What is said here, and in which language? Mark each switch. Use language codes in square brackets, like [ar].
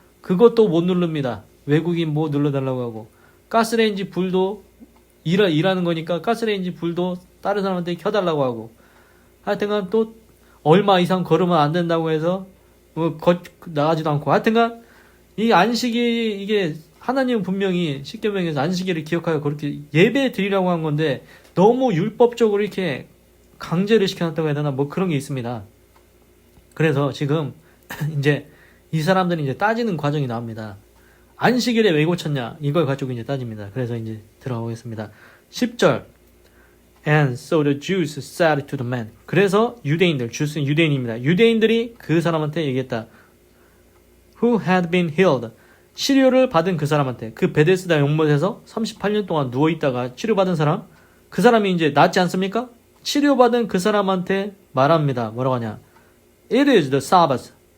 [ko] 그것도 못 누릅니다. 외국인 뭐 눌러달라고 하고, 가스레인지 불도 일하는 거니까 가스레인지 불도 다른 사람한테 켜달라고 하고, 하여튼간 또 얼마 이상 걸으면 안 된다고 해서 뭐 나가지도 않고, 하여튼간 이 안식이 이게 하나님은 분명히 십계명에서 안식일을 기억하여 그렇게 예배 드리라고 한 건데 너무 율법적으로 이렇게 강제를 시켜놨다고 해야 되나 뭐 그런 게 있습니다. 그래서 지금 이제 이 사람들이 이제 따지는 과정이 나옵니다. 안식일에 왜 고쳤냐 이걸 가지고 이제 따집니다. 그래서 이제 들어가겠습니다. [en] 10절 And so the Jews said to the man. [ko] 그래서 유대인들, 주스는 유대인입니다. 유대인들이 그 사람한테 얘기했다. [en] Who had been healed. [ko] 치료를 받은 그 사람한테, 그 베데스다 연못에서 38년 동안 누워있다가 치료받은 사람, 그 사람이 이제 낫지 않습니까? 치료받은 그 사람한테 말합니다. 뭐라고 하냐? [en] It is the Sabbath.